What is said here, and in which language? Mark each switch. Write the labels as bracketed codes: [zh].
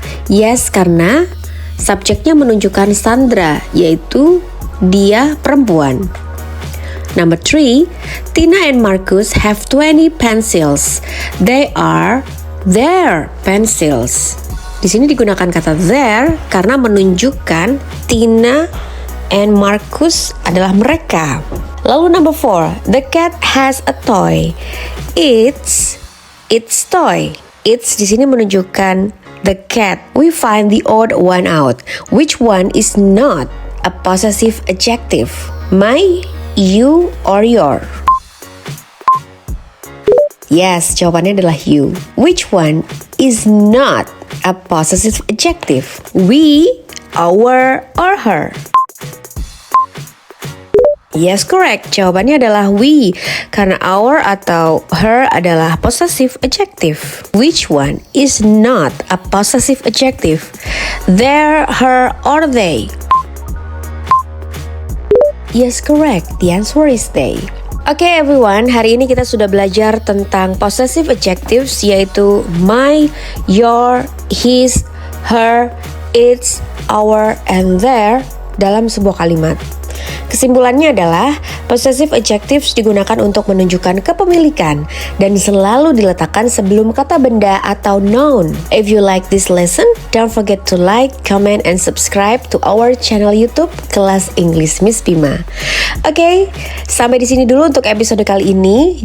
[id] Yes, karena subjeknya menunjukkan Sandra, yaitu dia perempuan. [en] Number 3, Tina and Marcus have 20 pencils. They are their pencils. [id] Di sini digunakan kata their karena menunjukkan Tina and Marcus adalah mereka. [en] Lalu number 4, the cat has a toy. It's toy. It's [id] di sini menunjukkan [en] the cat. We find the odd one out. Which one is not a possessive adjective? My, you, or your? [id] Yes, jawabannya adalah you. [en] Which one is not a possessive adjective? We, our, or her? Yes, correct. [id] Jawabannya adalah we, karena our atau her adalah possessive adjective. [en] Which one is not a possessive adjective? Their, her, or they? Yes, correct. The answer is they. Oke everyone, [id] hari ini kita sudah belajar tentang [en] possessive adjectives, yaitu my, your, his, her, its, our, and their [id] dalam sebuah kalimat. Kesimpulannya adalah possessive adjectives digunakan untuk menunjukkan kepemilikan dan selalu diletakkan sebelum kata benda atau noun. [en] If you like this lesson, don't forget to like, comment, and subscribe to our channel YouTube Kelas English Miss Bima. [id] Oke, sampai di sini dulu untuk episode kali ini.